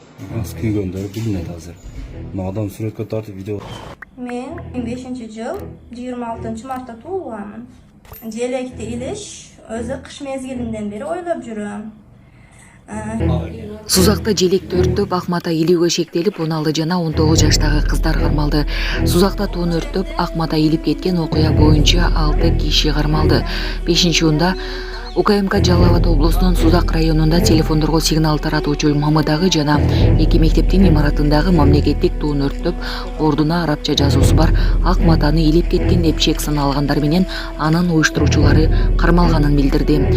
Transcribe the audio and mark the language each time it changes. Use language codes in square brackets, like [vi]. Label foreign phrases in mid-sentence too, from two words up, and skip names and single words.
[uz] Askıya gönderip bilinmedi hazır. Adam suratga tortib video. Men 2005-yil 26-martda tug'ilganman. Jelekni ilish o'zi qish mezgilidan beri o'ylab yuribman. [ky] Сузакта желекти өрттөп Акмата илүүгө шектелип 16 жана 19 жаштагы кыздар кармалды. Сузакта тоон өрттөп Акмата илип кеткен окуя боюнча 6 киши кармалды. 5-унда УКМК Жалал Абад облусунун Сузак районунда телефондорго сигнал таратуучу Мамыдагы жана 2 мектептин имаратындагы мамлекеттик тоон өрттөп ордуна арабча жазуусу бар Акматаны илип кеткен деп шек саналгандар менен анын уюштуруучулары кармалганын билдирди.